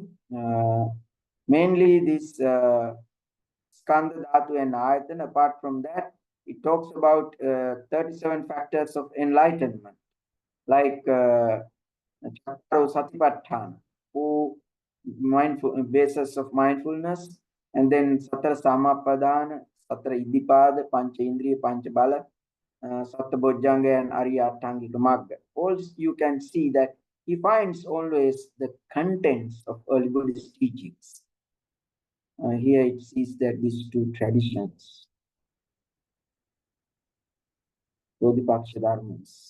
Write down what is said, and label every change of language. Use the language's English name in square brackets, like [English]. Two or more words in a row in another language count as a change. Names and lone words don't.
[English] Mainly this [Pali] Skanda Dhatu [English] and Ayatana. Apart from that, it talks about 37 factors of enlightenment, like [Pali] Chattaro Satipatthana, [English] who mindful basis of mindfulness, and then [Pali] Satara Samapadana, Satara Iddhipada, Pancha Indriya, Pancha Bala, Sattabojjhanga, and Ariyatangika Magga. [English] Also, you can see that he finds always the contents of early Buddhist teachings. Here it sees that these two traditions, [Sanskrit] Bodhipaksha Dharmas.